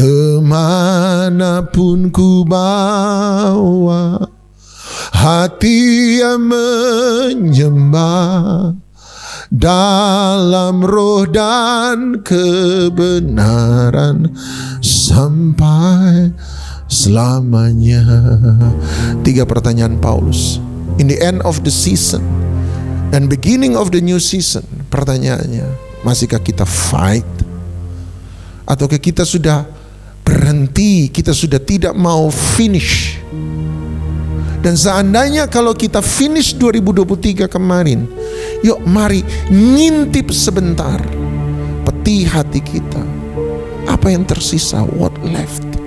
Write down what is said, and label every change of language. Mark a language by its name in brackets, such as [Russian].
[Indonesian] Kemanapun ku bawa, hati yang menyembah dalam roh dan kebenaran sampai selamanya. 3 pertanyaan Paulus. [English] In the end of the season and beginning of the new season, [Indonesian] pertanyaannya, masihkah kita [English] fight? [Indonesian] Ataukah kita sudah berhenti, kita sudah tidak mau finish? Dan seandainya kalau kita finish 2023 kemarin, yuk mari ngintip sebentar peti hati kita. Apa yang tersisa? [English] What left?